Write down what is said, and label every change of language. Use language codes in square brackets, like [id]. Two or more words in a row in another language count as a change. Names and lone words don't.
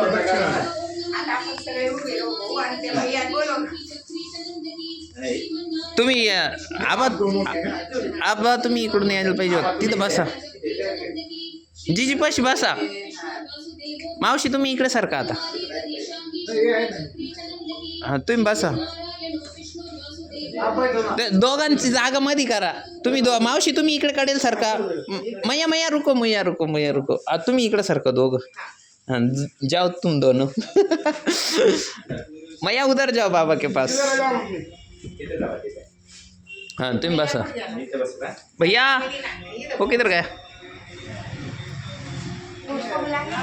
[mr] तुम्ही आबा तुम्ही इकडून यायला पाहिजे होत. तिथं बसा, जीजी पाशी बसा. मावशी तुम्ही इकडे सारखा आता. हा तुम्ही बसा. दोघांची जागा मध्ये करा तुम्ही. मावशी तुम्ही इकडे काढेल सारखा. [hi] मैया मैया रुको मैया रुको मैया रुको. [mr] तुम्ही इकडे सारखं दोघं. [hi] हाँ जाओ तुम दोनों. मैया उधर जाओ बाबा के पास. हाँ [mr] तुम बसा. [hi] भैया वो किधर गया.